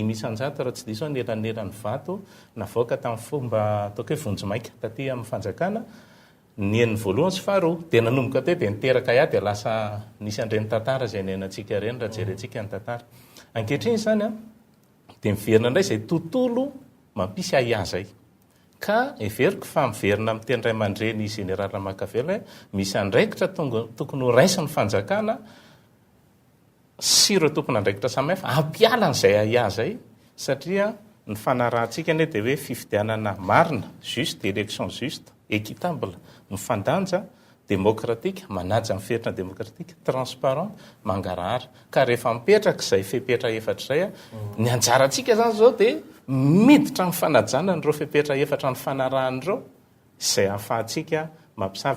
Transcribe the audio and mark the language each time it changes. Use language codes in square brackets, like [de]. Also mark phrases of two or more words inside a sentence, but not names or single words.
[mg] 500 raha tsy diso ny elanelan'ny vato navoaka tamin'ny fomba ataoko hoe vonjy-maika taty amin'ny fanjakana ny eniny voalohany sy faharoa dia nanomboka teo dia niteraka ia dia lasa nisy andreny tantara zay nainantsika reny raha jerentsika ny tantara ankehitriny zany a dia miverina indray izay tontolo mampisy aya zay ka everiko fa miverina amin'ny teny ray aman-dreny général Makavela misy andraikitra tokony ho raisin'ny fanjakana sy ireo tokony andraikitra samihafa ampiala n'izay aya zay satria ny fanarahantsika ne dia hoe fifidianana marina [fr] juste élection juste équitable [mg] mifandanja démocratique manaja amin'ny fetrina [fr] démocratique transparent [mg] mangarahara ka rehefa mipetraka izay fepetra efatra izay a ny anjarantsika zany zao dia miditra ny fanajana nyreo fepetra efatra ny fanarahan'ireo izay ahafahantsika mampisava